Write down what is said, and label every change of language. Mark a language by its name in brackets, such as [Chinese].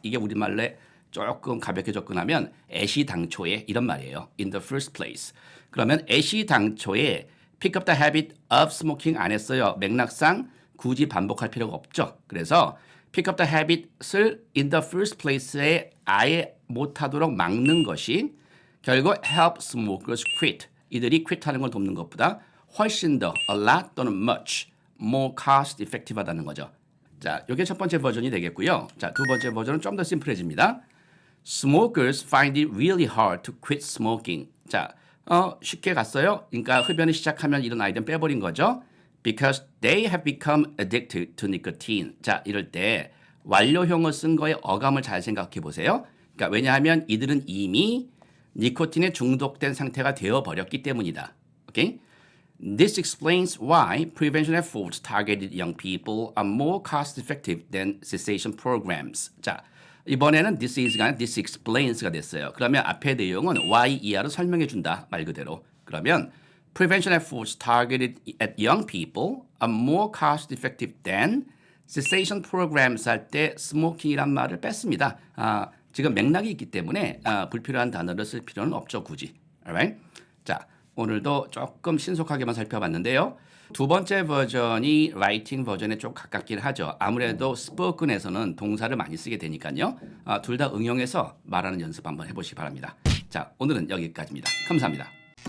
[Korean] 이게 우리말로 조금 가볍게 접근하면 애시당초에 이런 말이에요. [English] In the first place. [Korean] 그러면 애시당초에 [English] pick up the habit of smoking [Korean] 안 했어요. 맥락상 굳이 반복할 필요가 없죠. 그래서 [English] pick up the habit을 in the first place에 [Korean] 아예 못하도록 막는 것이 결국 [English] help smokers quit. [Korean] 이들이 quit하는 걸 돕는 것보다 훨씬 더 [English] a lot [Korean] 또는 [English] much more cost effective [Korean] 하다는 거죠. 자, 이게 첫 번째 버전이 되겠고요. 자, 두 번째 버전은 좀 더 심플해집니다. [English] Smokers find it really hard to quit smoking. [Korean] 자, 쉽게 갔어요. 그러니까 흡연을 시작하면 이런 아이들은 빼버린 거죠. [English] Because they have become addicted to nicotine. [Korean] 자, 이럴 때 완료형을 쓴 거에 어감을 잘 생각해 보세요. 그러니까 왜냐하면 이들은 이미 니코틴에 중독된 상태가 되어 버렸기 때문이다. 오케이? [English] This explains why prevention efforts targeted young people are more cost-effective than cessation programs. [Korean] 자, 이번에는 [English] this is [Korean] 가 아니라 [English] this explains [Korean] 가 됐어요. 그러면 앞의 내용은 why 이하로 설명해 준다 말 그대로. 그러면 [English] prevention efforts targeted at young people are more cost-effective than cessation programs [Korean] 할 때 [English] smoking이란 [Korean] 말을 뺐습니다. 지금 맥락이 있기 때문에 불필요한 단어를 쓸 필요는 없죠 굳이. [English] Alright? [Korean] 자. 오늘도 조금 신속하게만 살펴봤는데요. 두 번째 버전이 라이팅 버전에 좀 가깝긴 하죠. 아무래도 스포큰에서는 동사를 많이 쓰게 되니까요. 둘 다 응용해서 말하는 연습 한번 해보시기 바랍니다. 자, 오늘은 여기까지입니다. 감사합니다.